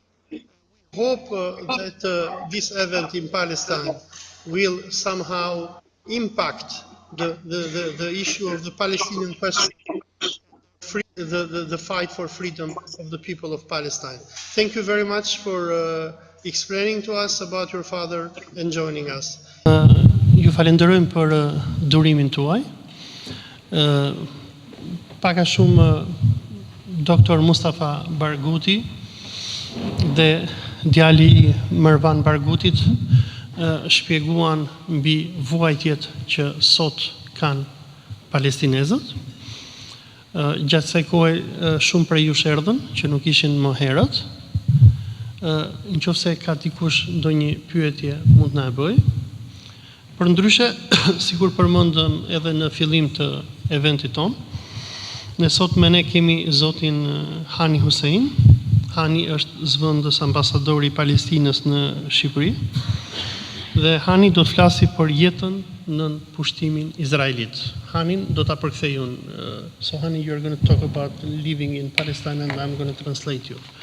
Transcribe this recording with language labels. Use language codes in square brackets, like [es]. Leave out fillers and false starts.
[en] We hope that this event in Palestine will somehow impact the issue of the Palestinian question, the fight for freedom of the people of Palestine. Thank you very much for explaining to us about your father and joining us. [sq] Ju falenderojmë për durimin tuaj. Pak a shumë Dr. Mustafa Barghouti dhe djali I Marwan Barghoutit shpjeguan mbi vuajtjet që sot kanë palestinezët. Gjatë kësaj kohe shumë prej jush erdhën që nuk ishin më herët. Nëse ka dikush ndonjë pyetje mund na e bëj. Përndryshe, sikur përmendëm edhe në fillim të eventit ton, ne sot me ne kemi zotin Hani Hussein. Hani është zëvendës ambasadori I Palestinës në Shqipëri. Dhe Hani do të flasi për jetën në pushtimin izraelit. Hanin do ta përkthej unë. [en] So Hani, you're going to talk about living in Palestine and I'm going to translate you.